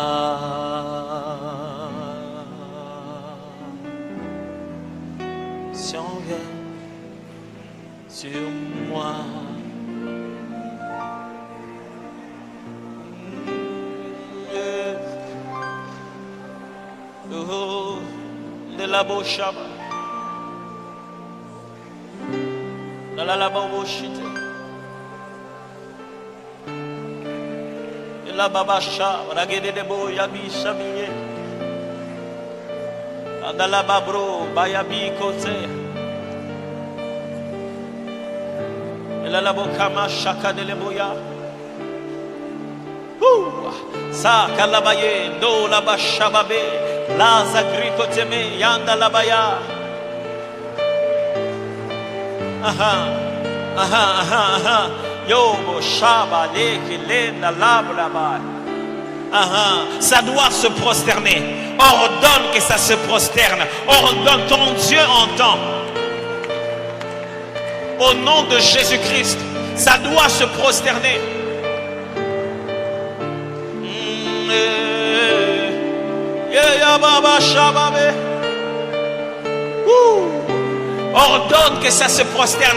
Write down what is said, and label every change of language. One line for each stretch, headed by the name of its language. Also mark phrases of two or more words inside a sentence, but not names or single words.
French: L'onction vient sur moi. Oh, de la bochaba, de la bochite, de la babacha, ragede de boyabi sabiye, de la babro, bayabi kote, de la bokama shaka de leboya. Sa kalabaye, do la bashababe. La zagriko teme yanda labaya. Aha. Yobo shaba leke lenda labraba. Ça doit se prosterner. Ordonne que ça se prosterne. Ordonne, ton Dieu entend. Au nom de Jésus-Christ, ça doit se prosterner. Ordonne que ça se prosterne.